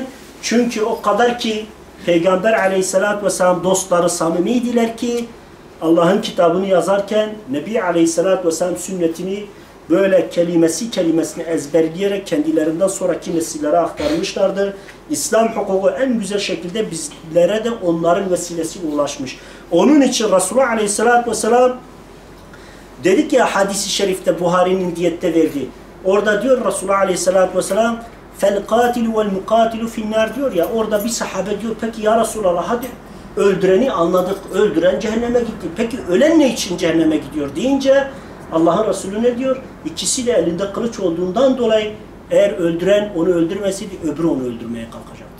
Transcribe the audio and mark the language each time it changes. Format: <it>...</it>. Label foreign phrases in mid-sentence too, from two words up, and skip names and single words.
<tr>Çünkü o kadar ki Peygamber</tr> <ar>عليه الصلاة والسلام</ar> <tr>dostları samimiydiler ki Allah'ın kitabını yazarken Nebi</tr> <ar>عليه الصلاة والسلام</ar> <tr>sünnetini böyle kelimesine ezberleyerek kendilerinden sonraki nesillere aktarmışlardır. İslam hukuku en güzel şekilde bizlere de onların vesilesiyle ulaşmış. Onun için Resulullah</tr> <ar>عليه الصلاة والسلام</ar> <tr>dedik ya hadisi şerifte Buhari'nin diyette verdiği. Orada diyor Resulullah</tr> <ar>عليه الصلاة والسلام فَالْقَاتِلُ وَالْمُقَاتِلُ فِي النَّارِ</ar> <tr>diyor ya. Orada bir sahabe diyor peki</tr> <ar>يا رسول الله</ar> <tr>hadi öldüreni anladık. Öldüren cehenneme gitti. Peki ölen ne için cehenneme gidiyor deyince Allah'ın Resulü ne diyor? İkisi de elinde kılıç olduğundan dolayı eğer öldüren onu öldürmeseydi öbürü onu öldürmeye kalkacaktı.</tr>